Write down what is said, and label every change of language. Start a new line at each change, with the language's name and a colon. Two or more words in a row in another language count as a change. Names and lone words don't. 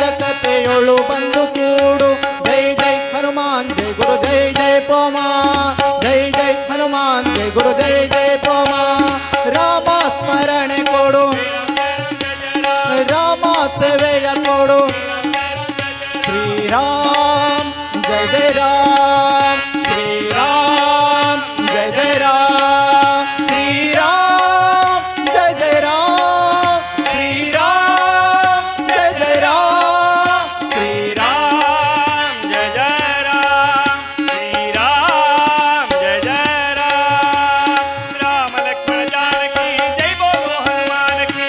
Kannada: ಕಥೆಯೊಳು ಬಂದು ಕೂಡು ಜೈ ಜೈ ಹನುಮಾನ್ ಜೈ ಗುರು ಜೈ ಜಯ ಪವಮಾನ್ ಜೈ ಜೈ ಹನುಮಾನ್ ಜೈ ಗುರು ಜೈ ಜಯ ಪವಮಾನ್ ರಾಮ ಸ್ಮರಣೆ ಕೊಡು ರಾಮ ಸೇವೆಯ ಕೊಡು
Hindi: ಶ್ರೀರಾಮ್ ಜಯ ಜಯ ರಾಮ್ ಶ್ರೀರಾಮ್ जय जय राम श्री राम जय जय राम श्री राम जय जय राम श्री राम जय जय राम श्री राम जय जय राम राम लक्ष्मण जानकी जय बोलो हनुमान की